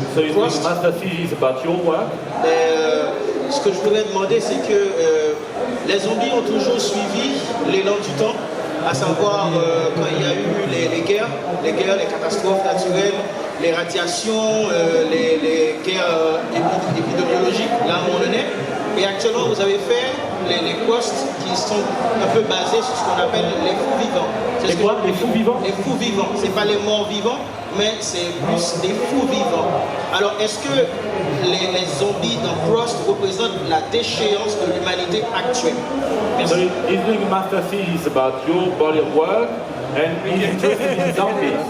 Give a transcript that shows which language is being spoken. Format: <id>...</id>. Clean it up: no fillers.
<en>So your master thesis is about your work.</en> <fr>Ce que je voulais demander c'est que les zombies ont toujours suivi l'élan du temps, à savoir quand il y a eu les guerres, les catastrophes naturelles, les radiations, les guerres épidémiologiques, là où on en est. Et actuellement, vous avez fait les posts qui sont un peu basés sur ce qu'on appelle les fous vivants. C'est quoi, les fous vivants? Les fous vivants. C'est pas les morts vivants, mais c'est plus des fous vivants. Alors, est-ce que les zombies dans Frost représentent la déchéance de l'humanité actuelle?</fr> <en>So he's doing a master thesis about your body of work, and he's interested in zombies.</en>